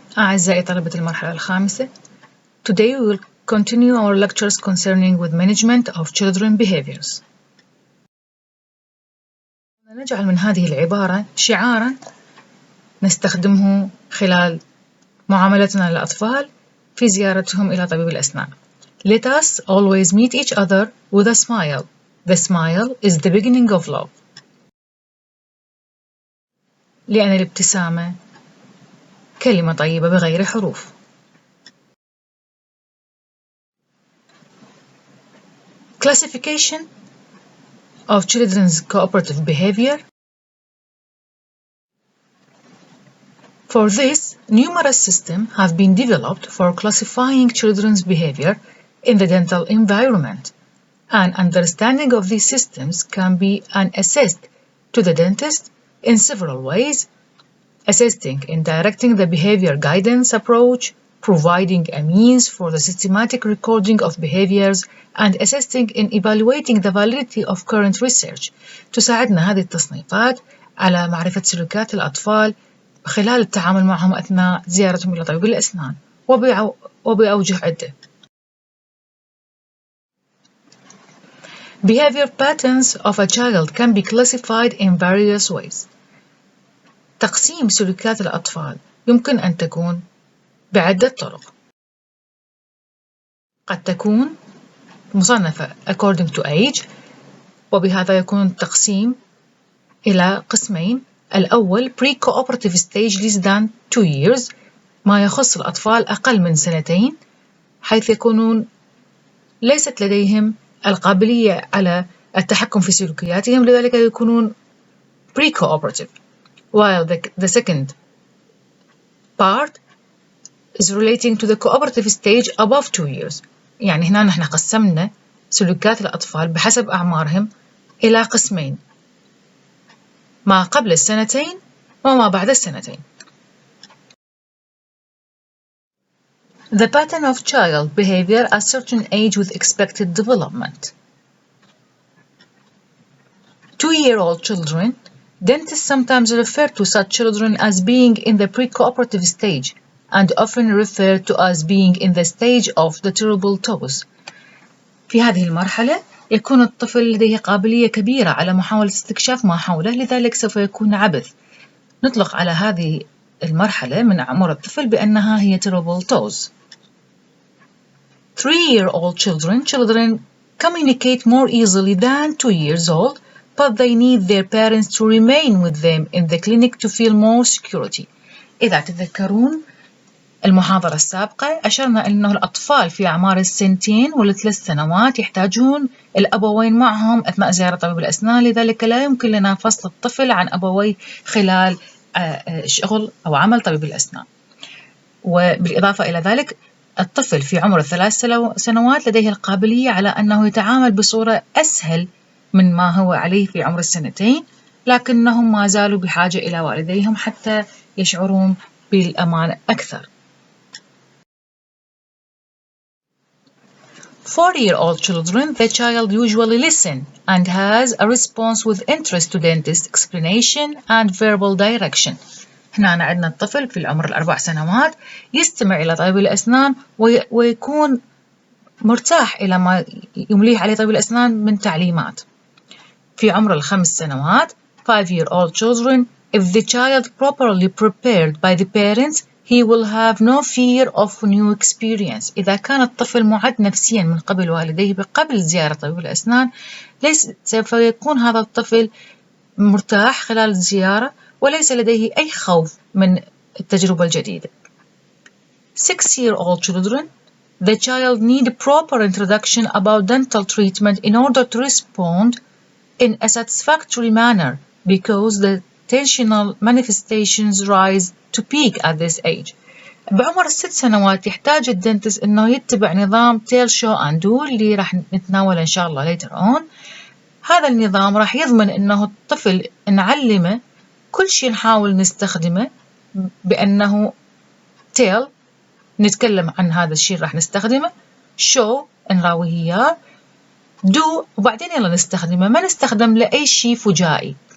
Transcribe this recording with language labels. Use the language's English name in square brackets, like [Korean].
[Arabic] أعزائي طلبة المرحلة الخامسة. [English] Today we will continue our lectures concerning with management of children behaviors. [Arabic] نجعل من هذه العبارة شعارا نستخدمه خلال معاملتنا للأطفال في زيارتهم إلى طبيب الأسنان. [English] Let us always meet each other with a smile. The smile is the beginning of love. [Arabic] لأن الابتسامة كلمة طيبة بغير حروف. [English] Classification of children's cooperative behavior. For this, numerous systems have been developed for classifying children's behavior in the dental environment. An understanding of these systems can be assessed to the dentist in several ways: assisting in directing the behavior guidance approach, providing a means for the systematic recording of behaviors, and assisting in evaluating the validity of current research. [Arabic] تساعدنا هذه التصنيفات على معرفة سلوكيات الأطفال خلال التعامل معهم أثناء زيارتهم إلى طبيب الأسنان وبأوجه عدة. [English] Behavior patterns of a child can be classified in various ways. [Arabic] تقسيم سلوكيات الأطفال يمكن أن تكون بعدة طرق. قد تكون مصنفة [English] according to age، [Arabic] وبهذا يكون التقسيم إلى قسمين. الأول [English] pre-cooperative stage less than 2 years، [Arabic] ما يخص الأطفال أقل من 2 حيث يكونون ليست لديهم القابلية على التحكم في سلوكياتهم، لذلك يكونون [English] pre-cooperative. While the second part is relating to the cooperative stage above 2 years. [Arabic] يعني هنا نحن قسمنا سلوكيات الأطفال بحسب أعمارهم إلى قسمين: ما قبل 2 وما بعد 2. [English] The pattern of child behavior at certain age with expected development. 2-year-old children, dentists sometimes refer to such children as being in the pre-cooperative stage and often refer to as being in the stage of the terrible toes. [Arabic] في هذه المرحلة يكون الطفل لديه قابلية كبيرة على محاولة استكشاف ما حوله، لذلك سوف يكون عبث. نطلق على هذه المرحلة من عمر الطفل بأنها هي [English] terrible toes. 3-year-old children communicate more easily than 2 years old, but they need their parents to remain with them in the clinic to feel more security. [Arabic] إذا تذكرون المحاضرة السابقة أشرنا أنه الأطفال في أعمار 2 و3 سنوات يحتاجون الأبوين معهم أثناء زيارة طبيب الأسنان، لذلك لا يمكن لنا فصل الطفل عن أبويه خلال شغل أو عمل طبيب الأسنان. وبالإضافة إلى ذلك الطفل في عمر 3 سنوات لديه القابلية على أنه يتعامل بصورة أسهل من ما هو عليه في عمر 2، لكنهم ما زالوا بحاجة إلى والديهم حتى يشعرون بالأمان أكثر. [English] 4-year-old children, the child usually listens and has a response with interest to dentist explanation and verbal direction. [Arabic] هنا عندنا الطفل في العمر 4 سنوات يستمع إلى طبيب الأسنان ويكون مرتاح إلى ما يمليه عليه طبيب الأسنان من تعليمات. في عمر 5 سنوات [English] 5-year-old children, if the child properly prepared by the parents, he will have no fear of new experience. [Arabic] إذا كان الطفل معد نفسيا من قبل والديه قبل زيارة طبيب الأسنان، سوف يكون هذا الطفل مرتاح خلال الزيارة وليس لديه أي خوف من التجربة الجديدة. [English] 6-year-old children, the child need proper introduction about dental treatment in order to respond in a satisfactory manner because the tensional manifestations rise to peak at this age. [Arabic] بعمر 6 سنوات يحتاج الدنتس إنه يتبع نظام [English] tell show and do [Arabic] اللي راح نتناوله إن شاء الله [English] later on. [Arabic] هذا النظام راح يضمن إنه الطفل نعلمه كل شيء نحاول نستخدمه بأنه [English] tell [Arabic] نتكلم عن هذا الشيء راح نستخدمه، شو نراويه إياه، [English] do [Arabic] وبعدين يلا نستخدمه، ما نستخدم لأي شيء فجائي.